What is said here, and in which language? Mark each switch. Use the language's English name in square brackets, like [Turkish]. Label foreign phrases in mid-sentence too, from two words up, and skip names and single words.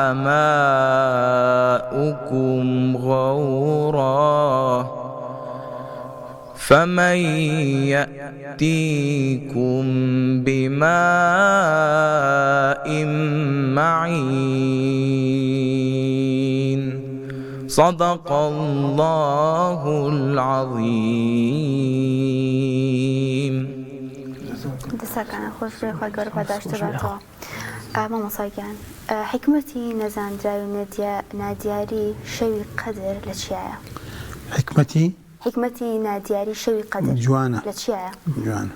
[Arabic] ماؤكم غورا فمن يأتيكم بماء معين صدق الله العظيم. [Central Kurdish] دەسەکانە خۆش خۆی گەورە پاداشتە بێتەوە. مامۆساگیان حکمەتی نەزانراوی و نادیاری شەوی قەدر لە چیایە؟ حکمەتی نادیاری شەوی قەدر جوانە لە چیایە؟ جوانە.